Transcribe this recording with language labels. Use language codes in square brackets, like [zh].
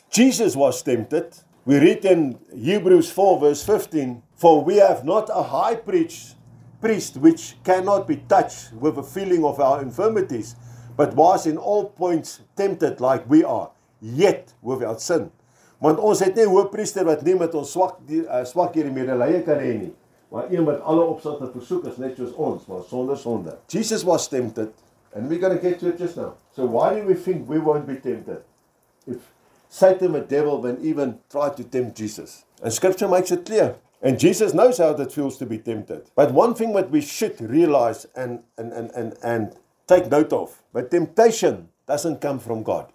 [en] Jesus was tempted. We read in Hebrews 4 verse 15, for we have not a high priest which cannot be touched with the feeling of our infirmities, but was in all points tempted like we are, yet without sin. [af] Want ons het nie 'n hoëpriester wat nie met ons swakhede medelee kan hê nie, maar een wat alle opsigte versoek is net soos ons, maar sonder sonde. [en] Jesus was tempted, and we're going to get to it just now. So why do we think we won't be tempted? If Satan, the devil, then even tried to tempt Jesus. And scripture makes it clear. And Jesus knows how it feels to be tempted. But one thing that we should realize and take note of, but temptation doesn't come from God.